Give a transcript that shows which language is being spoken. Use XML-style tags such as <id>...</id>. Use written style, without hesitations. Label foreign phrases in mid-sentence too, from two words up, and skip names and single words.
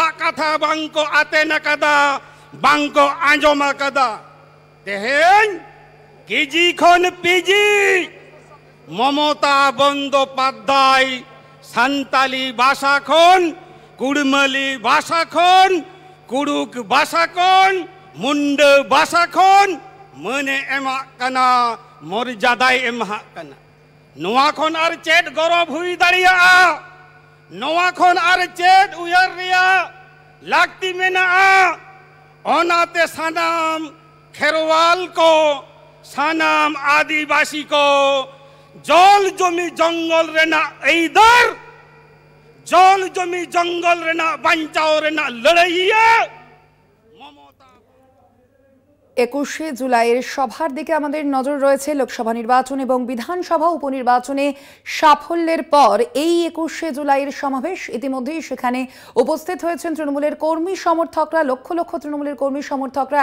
<sat>कथा बांको आते न कदा बांको आंजमा कदा तेहन केजी खन पिजी ममता बंदोपाध्याय सान्ताली भाषा खन कुड़मली भाषा खन कुड़ुक भाषा खन मुंड भाषा खन मने एमा कना मर्यादा एमा कना नोआ खन आर चेट गौरव हुई दाड़िया नोआ खन आर चेट उयर रिया लागती मेना ओनाते सनाम खेरवाल को सनाम आदिवासी को</sat> <hi>जल जमी जंगल</hi> <sat>रेना ऐदर</sat> <hi>जल जमी जंगल</hi> <sat>रेना बंचाओ रेना लड़ाइया</sat> <bn>২১শে জুলাইয়ের সভার দিকে আমাদের নজর রয়েছে। লোকসভা নির্বাচন এবং বিধানসভা উপনির্বাচনে সাফল্যের পর এই ২১শে জুলাইয়ের সমাবেশ, ইতিমধ্যেই সেখানে উপস্থিত হয়েছেন তৃণমূলের কর্মী সমর্থকরা, লক্ষ লক্ষ তৃণমূলের কর্মী সমর্থকরা।</bn>